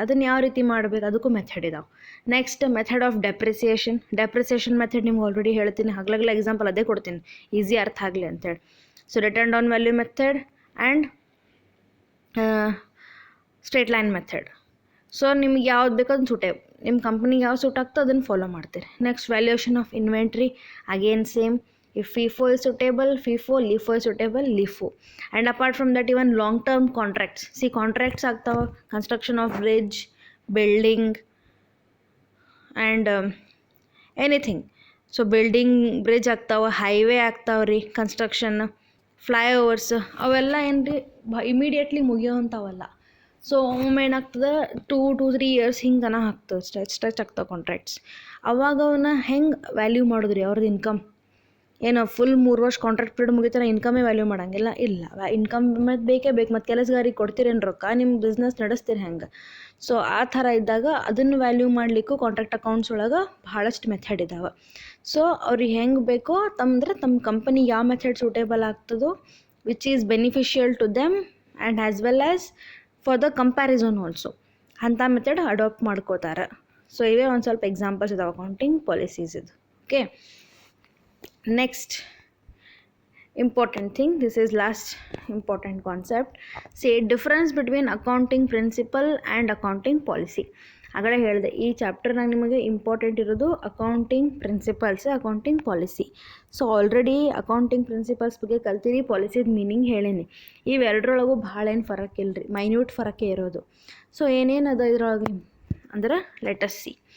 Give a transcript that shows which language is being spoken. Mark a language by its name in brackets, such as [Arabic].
[Kannada] ಅದನ್ನು ಯಾವ ರೀತಿ ಮಾಡಬೇಕು ಅದಕ್ಕೂ ಮೆಥಡ್ ಇದಾವೆ. Next, method of depreciation method ನಿಮ್ಗೆ ಆಲ್ರೆಡಿ ಹೇಳ್ತೀನಿ, ಹಗ್ಲಗ್ಲ ಎಕ್ಸಾಂಪಲ್ ಅದೇ ಕೊಡ್ತೀನಿ ಈಸಿ ಅರ್ಥ ಆಗಲಿ ಅಂತೇಳಿ. [English] So written down value method and straight line method. [Kannada] So ನಿಮ್ಗೆ ಯಾವ್ದು ಬೇಕೋ ಅದನ್ನು ನಿಮ್ಮ ಕಂಪ್ನಿಗೆ ಯಾವ ಸೂಟ್ ಆಗ್ತೋ ಅದನ್ನು ಫಾಲೋ ಮಾಡ್ತೀರಿ. [English] Next, valuation of inventory, again same. If FIFO is suitable, FIFO, LIFO is suitable, LIFO. And apart from that, even long-term contracts. Contracts [Kannada] ಆಗ್ತಾವ, [English] construction of bridge, building, and anything. [Kannada] So building, bridge ಆಗ್ತಾವೆ, highway ಆಗ್ತಾವೆ ರೀ, construction, flyovers, ಅವೆಲ್ಲ ಏನು ರೀ immediately ಮುಗಿಯೋವಂಥವಲ್ಲ. So ಒಮ್ಮೆ ಏನಾಗ್ತದೆ 2-3 years ಹಿಂಗೆ ತನಕ ಆಗ್ತದೆ, ಸ್ಟ್ರೆಚ್ ಆಗ್ತಾವೆ ಕಾಂಟ್ರಾಕ್ಟ್ಸ್. ಅವಾಗ ಅವನ್ನ ಹೆಂಗೆ ವ್ಯಾಲ್ಯೂ ಮಾಡಿದ್ರಿ ಅವ್ರದ್ದು ಇನ್ಕಮ್, ಏನೋ ಫುಲ್ 3 ವರ್ಷ ಕಾಂಟ್ರಾಕ್ಟ್ ಪೀರಿಯಡ್ ಮುಗಿತಾರೆ ಇನ್ಕಮೇ ವ್ಯಾಲ್ಯೂ ಮಾಡೋಂಗಿಲ್ಲ, ಇಲ್ಲ ಇನ್ಕಮ್ ಮತ್ತು ಬೇಕೇ ಬೇಕು. ಮತ್ತು ಕೆಲಸಗಾರಿಗೆ ಕೊಡ್ತೀರೇನು ರೊಕ್ಕ, ನಿಮ್ಮ ಬಿಸ್ನೆಸ್ ನಡೆಸ್ತೀರಿ ಹೆಂಗೆ. ಸೊ ಆ ಥರ ಇದ್ದಾಗ ಅದನ್ನು ವ್ಯಾಲ್ಯೂ ಮಾಡಲಿಕ್ಕೂ ಕಾಂಟ್ರಾಕ್ಟ್ ಅಕೌಂಟ್ಸ್ ಒಳಗೆ ಭಾಳಷ್ಟು ಮೆಥಡ್ ಇದ್ದಾವೆ. ಸೊ ಅವ್ರಿಗೆ ಹೆಂಗೆ ಬೇಕೋ ತಮ್ಮ ಕಂಪನಿ ಯಾವ method suitable ಆಗ್ತದೋ, [English] which is beneficial to them and as well as for the comparison also, [Kannada] ಅಂಥ ಮೆಥಡ್ ಅಡಾಪ್ಟ್ ಮಾಡ್ಕೋತಾರೆ. ಸೊ ಇವೇ ಒಂದು ಸ್ವಲ್ಪ ಎಕ್ಸಾಂಪಲ್ಸ್ ಇದಾವೆ ಅಕೌಂಟಿಂಗ್ ಪಾಲಿಸೀಸ್ ಇದು. [English] Okay, next important thing, this is last important concept. Difference between accounting principle and accounting policy. [Kannada] ಆಗಲೇ ಹೇಳಿದೆ ಈ ಚಾಪ್ಟರ್ನಾಗ ನಿಮಗೆ ಇಂಪಾರ್ಟೆಂಟ್ ಇರೋದು accounting principles, accounting policy. So already accounting principles ಬಗ್ಗೆ ಕಲ್ತಿರಿ, ಪಾಲಿಸಿದ ಮೀನಿಂಗ್ ಹೇಳೀನಿ. ಇವೆರಡರೊಳಗೂ ಭಾಳ ಏನು ಫರಕ್ ಇಲ್ಲರಿ, ಮೈನ್ಯೂಟ್ ಫರಕ್ಕೆ ಇರೋದು. ಸೊ ಏನೇನು ಅದ ಇದ್ರೊಳಗೆ ಅಂದ್ರೆ [English] Let us see.